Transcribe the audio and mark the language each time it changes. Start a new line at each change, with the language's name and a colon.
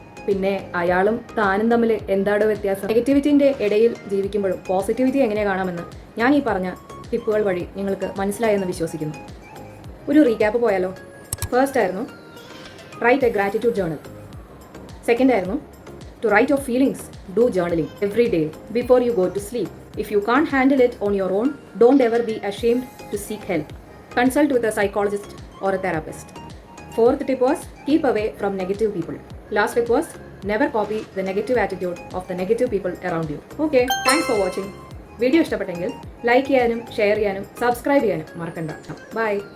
Malayalam: പിന്നെ അയാളും താനും തമ്മിൽ എന്താണ് വ്യത്യാസം? നെഗറ്റിവിറ്റിൻ്റെ ഇടയിൽ ജീവിക്കുമ്പോഴും പോസിറ്റിവിറ്റി എങ്ങനെ കാണാമെന്ന് ഞാൻ ഈ പറഞ്ഞ ടിപ്പുകൾ വഴി നിങ്ങൾക്ക് മനസ്സിലായെന്ന് വിശ്വസിക്കുന്നു. ഒരു റീക്യാപ്പ് പോയാലോ?
English: first
Malayalam: ആയിരുന്നു
English: Write a gratitude journal. Second
Malayalam: ആയിരുന്നു
English: To write your feelings, do journaling every day before you go to sleep. If you can't handle it on your own, don't ever be ashamed to seek help. Consult with a psychologist or a therapist. Fourth tip was keep away from negative people. Last tip was never copy the negative attitude of the negative people around you. Okay, thanks for watching.
Malayalam: Video ഇഷ്ടപ്പെട്ടെങ്കിൽ like ചെയ്യാനും share ചെയ്യാനും subscribe ചെയ്യാനും മറക്കണ്ട. By.